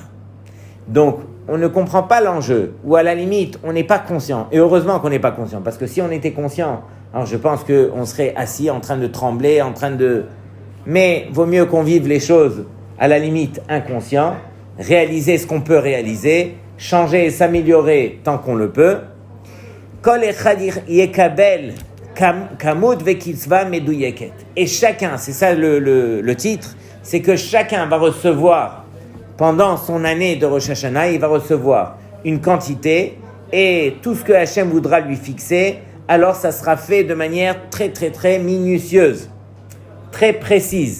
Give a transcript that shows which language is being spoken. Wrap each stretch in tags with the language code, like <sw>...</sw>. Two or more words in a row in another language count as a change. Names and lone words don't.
<fr>Donc, on ne comprend pas l'enjeu, ou à la limite, on n'est pas conscient. Et heureusement qu'on n'est pas conscient, parce que si on était conscient, alors je pense qu'on serait assis en train de trembler, Mais vaut mieux qu'on vive les choses à la limite inconscient, réaliser ce qu'on peut réaliser, changer et s'améliorer tant qu'on le peut.</fr> <he>כל אחד יקבל כמות וקצבה מדויקת.</he> <fr>Et chacun, c'est ça le titre, c'est que chacun va recevoir, pendant son année de Rosh Hashanah, il va recevoir une quantité et tout ce que Hachem voudra lui fixer, alors ça sera fait de manière très très très minutieuse, très précise.</fr>